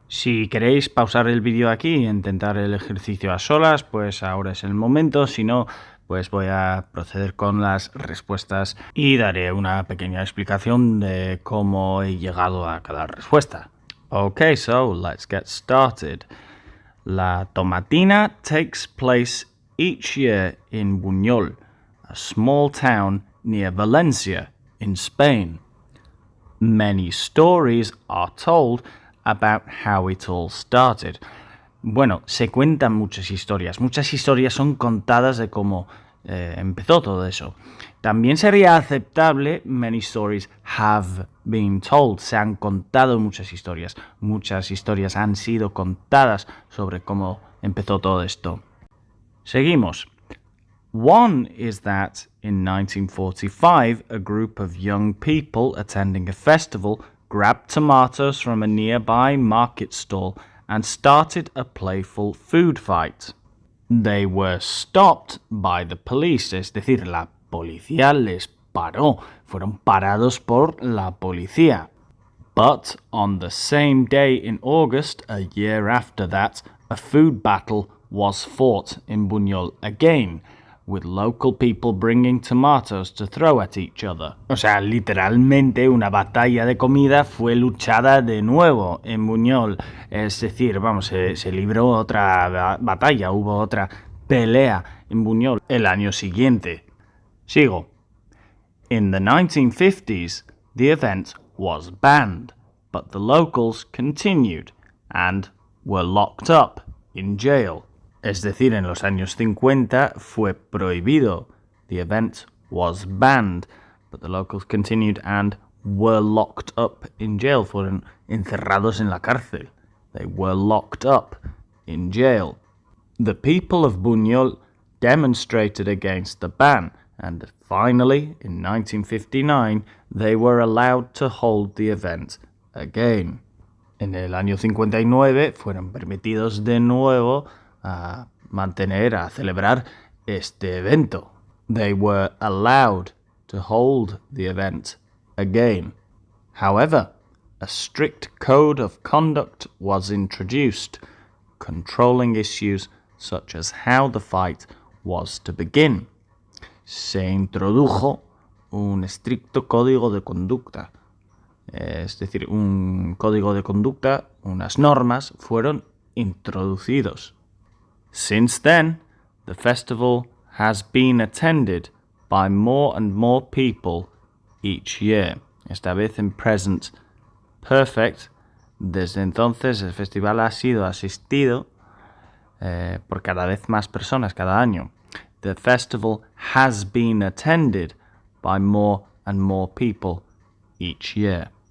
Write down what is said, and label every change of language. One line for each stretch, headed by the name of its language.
Spanish: Si queréis pausar el vídeo aquí e intentar el ejercicio a solas, pues ahora es el momento. Si no, pues voy a proceder con las respuestas y daré una pequeña explicación de cómo he llegado a cada respuesta.
English: Okay, so let's get started. La tomatina takes place each year in Buñol, a small town near Valencia, in Spain. Many stories are told about how it all started.
Spanish: Bueno, se cuentan muchas historias. Muchas historias son contadas de cómo empezó todo eso. También sería aceptable
English: many stories have been told.
Spanish: Se han contado muchas historias. Muchas historias han sido contadas sobre cómo empezó todo esto. Seguimos.
English: One is that in 1945, a group of young people attending a festival grabbed tomatoes from a nearby market stall and started a playful food fight. They were stopped by the police,
Spanish: es decir, la policía les paró, fueron parados por la policía.
English: But on the same day in August, a year after that, a food battle was fought in Buñol again, with local people bringing tomatoes to throw at each other.
Spanish: O sea, literalmente una batalla de comida fue luchada de nuevo en Buñol. Es decir, vamos, se libró otra batalla, hubo otra pelea en Buñol el año siguiente. Sigo.
English: In the 1950s, the event was banned, but the locals continued and were locked up in jail.
Spanish: Es decir, en los años 50 fue prohibido.
English: The event was banned, but the locals continued and were locked up in jail.
Spanish: Fueron encerrados en la cárcel.
English: They were locked up in jail. The people of Buñol demonstrated against the ban, and finally, in 1959, they were allowed to hold the event again.
Spanish: En el año 59 fueron permitidos de nuevo a celebrar este evento.
English: They were allowed to hold the event again. However, a strict code of conduct was introduced, controlling issues such as how the fight was to begin.
Spanish: Se introdujo un estricto código de conducta. Es decir, un código de conducta, unas normas fueron introducidos.
English: Since then, the festival has been attended by more and more people each year.
Spanish: Esta vez en present perfect. Desde entonces el festival ha sido asistido por cada vez más personas cada año.
English: The festival has been attended by more and more people each year.